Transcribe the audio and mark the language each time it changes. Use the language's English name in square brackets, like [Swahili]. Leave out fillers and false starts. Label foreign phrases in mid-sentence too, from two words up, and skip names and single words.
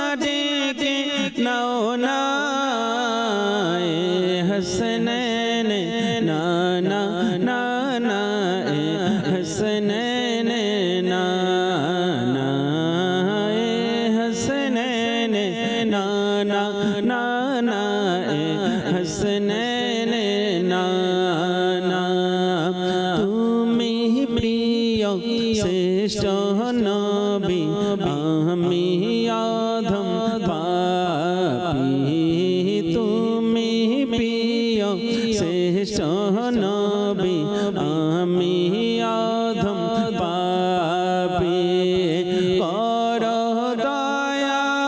[Urdu] ڈیکے نونا اے حسنین نانا نانا اے حسنین نانا اے حسنین نانا نانا اے حسنین [Bangla] نانا তুমি প্রিয় শ্রেষ্ঠ নবী আমি আদম পাপী তুমি প্রিয় শ্রেষ্ঠ নবী আমি আদম পাপী কর দয়া